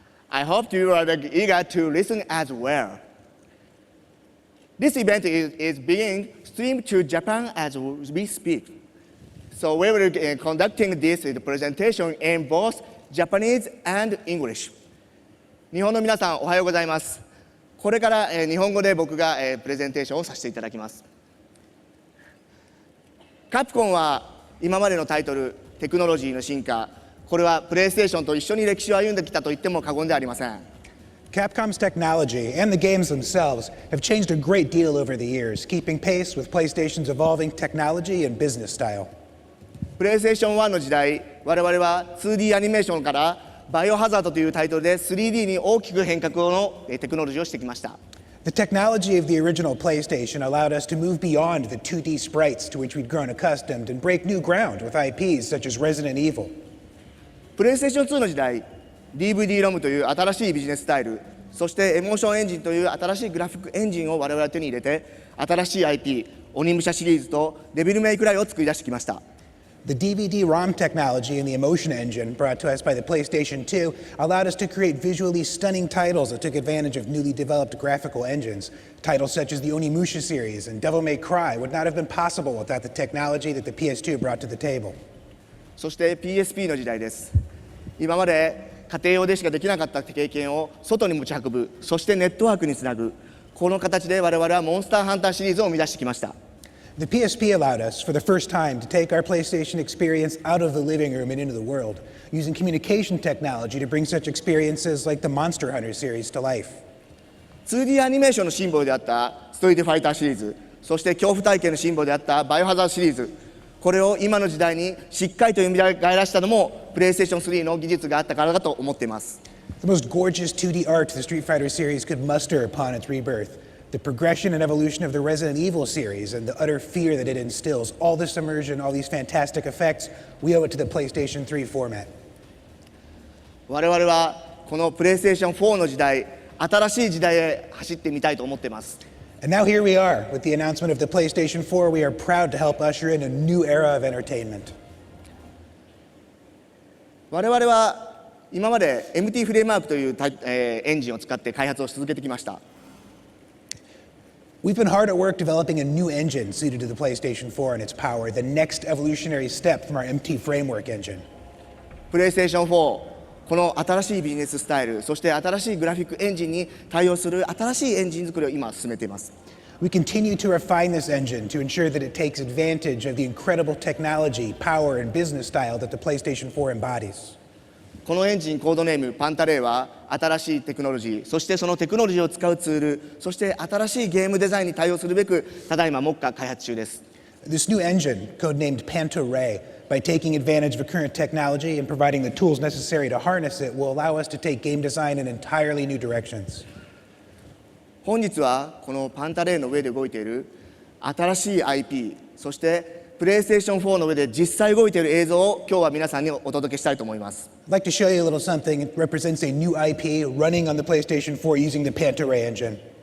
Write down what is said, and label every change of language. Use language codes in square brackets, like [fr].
[en] I hope you are eager to listen as well. This event is being streamed to Japan as we speak. So we will be conducting this presentation in both Japanese and English. [ja] 日本の皆さん、おはようございます。これから日本語で僕がプレゼンテーションをさせていただきます。カプコンは今までのタイトル、テクノロジーの進化、これはプレイステーションと一緒に歴史を歩んできたと言っても過言ではありません。 [en] Capcom's technology and the games themselves have changed a great deal over the years, keeping pace with PlayStation's evolving technology and business style. [ja] PlayStation 1の時代、我々は 2D アニメーションからバイオハザードというタイトルで 3D に大きく変革のテクノロジーをしてきました。 [en] The technology of the original PlayStation allowed us to move beyond the 2D sprites to which we'd grown accustomed and break new ground with IPs such as Resident Evil. [ja] PlayStation 2の時代、DVD ロムという新しいビジネススタイル、そしてエモーションエンジンという新しいグラフィックエンジンを我々は手に入れて、新しい IP、鬼武者シリーズとデビルメイクライを作り出してきました。 [en] The DVD-ROM technology and the emotion engine brought to us by the PlayStation 2 allowed us to create visually stunning titles that took advantage of newly developed graphical engines. Titles such as the Onimusha series and Devil May Cry would not have been possible without the technology that the PS2 brought to the table. [ja] そして PSP の時代です。今まで家庭用でしかできなかった経験を外に持ち運ぶ、そしてネットワークにつなぐ、この形で我々はモンスターハンターシリーズを生み出してきました。 [en] The PSP allowed us, for the first time, to take our PlayStation experience out of the living room and into the world, using communication technology to bring such experiences like the Monster Hunter series to life. [ja] 2D アニメーションのシンボルであったストリートファイターシリーズ、そして恐怖体験のシンボルであったバイオハザードシリーズ、これを今の時代にしっかりと蘇らせたのも PlayStation 3の技術があったからだと思っています。 [en] The most gorgeous 2D art the Street Fighter series could muster upon its rebirth. The progression and evolution of the Resident Evil series and the utter fear that it instills, all this immersion, all these fantastic effects, we owe it to the PlayStation 3 format. [ja] 我々はこの PlayStation 4の時代、新しい時代へ走ってみたいと思っています。 [en] And now here we are, with the announcement of the PlayStation 4, we are proud to help usher in a new era of entertainment. [ja] 我々は今まで MT フレームワークというエンジンを使って開発をし続けてきました。 [en] We've been hard at work developing a new engine suited to the PlayStation 4 and its power, the next evolutionary step from our MT framework engine. [ja] PlayStation 4、この新しいビジネススタイル、そして新しいグラフィックエンジンに対応する新しいエンジン作りを今進めています。 [en] We continue to refine this engine to ensure that it takes advantage of the incredible technology, power, and business style that the PlayStation 4 embodies. [ja] このエンジンコードネームパンタレイは新しいテクノロジー、そしてそのテクノロジーを使うツール、そして新しいゲームデザインに対応するべくただいま目下開発中です。 [en] This new engine, codenamed Panto-Ray, by taking advantage of current technology and providing the tools necessary to harness it, will allow us to take game design in entirely new directions. [ja] 本日はこのパンタレイの上で動いている新しい IP、そしてPlayStation 4の上で実際動いている映像を今日は皆さんにお届けしたいと思います。 [en] I'd like to show you a little something. It represents a new IP running on the PlayStation 4 using the Panto-Ray engine.